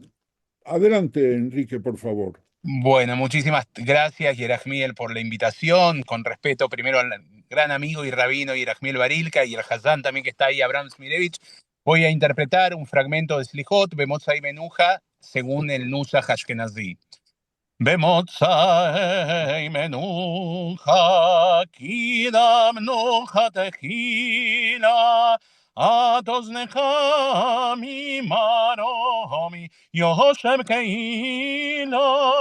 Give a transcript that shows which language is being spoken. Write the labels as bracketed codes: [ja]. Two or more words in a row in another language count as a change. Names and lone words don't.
[es] Adelante, Enrique, por favor. Bueno, muchísimas gracias, Yerajmiel, por la invitación. Con respeto primero al gran amigo y rabino Yerajmiel Barilka y el Hazán también que está ahí, Abraham Smirevich. Voy a interpretar un fragmento de Slijot, Bemotzai Menuja, según el Nusach Ashkenazí. [he] במוצאי מנוחה, כי למנוחה תחילה, את אוזנך ממרומי, יושב קהילה.